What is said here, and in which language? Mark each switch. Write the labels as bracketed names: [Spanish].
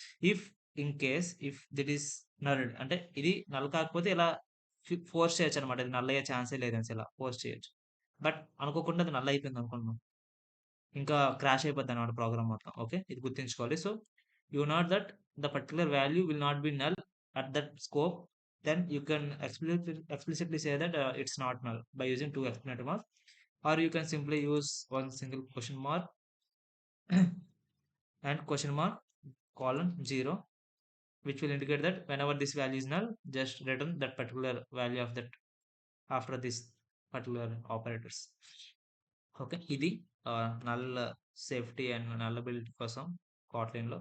[English] if in case if that is null [Telugu] అంటే ఇది null కాకపోతే ఇలా ఫోర్స్ చేయొచ్చన్నమాట. ఇది నల్ అయ్యే ఛాన్సే లేదనేసి ఇలా ఫోర్స్ చేయొచ్చు. బట్ అనుకోకుండా అది నల్ అయిపోయిందనుకోండి ఇంకా క్రాష్ అయిపోద్దనమాట ప్రోగ్రామ్ మొత్తం. ఓకే. ఇది గుర్తుంచుకోవాలి. [English] So, you note that the particular value will not be null at that scope. Then you can explicitly say that it's not null by using 2 exclamation mark, or you can simply use one single question mark and question mark colon 0, which will indicate that whenever this value is null, just return that particular value of that after this particular operators. [Telugu] Okay. ఇది null safety and null build కోసం Kotlinలో